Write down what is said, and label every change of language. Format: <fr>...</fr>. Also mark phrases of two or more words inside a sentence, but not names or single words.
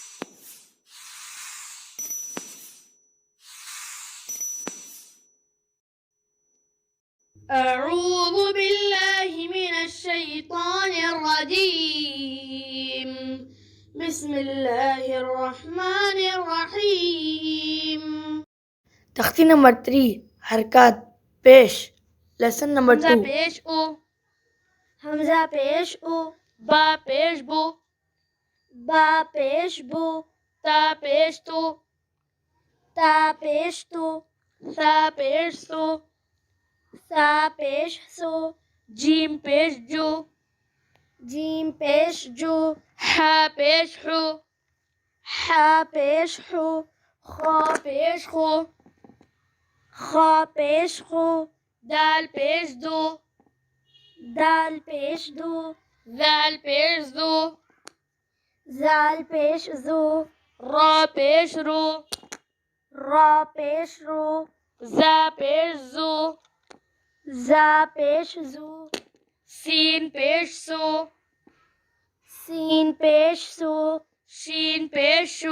<ar>اعوذ باللہ من الشیطان الرجیم. بسم اللہ الرحمن الرحیم.</ar> <ur>تختی نمبر 3 حرکات پیش. لیسن نمبر 2. حمزہ پیش او، حمزہ پیش او، با پیش بو، با پیش بو، تا پیش تو، تا پیش تو، سا پیش سو، سا پیش سو، جیم پیش جو، جیم پیش جو، ہا پیش حو، حا پیش حو، خا پیش خو، خا پیش خو، دال پیش دو، دال پیش دو، زال پیش زو، زال پیش زو، را پیش رو، را پیش رو، زا پیش زو، زا پیش زو، سین پیش سو، سین پیش سو، شین پیش شو،</ur>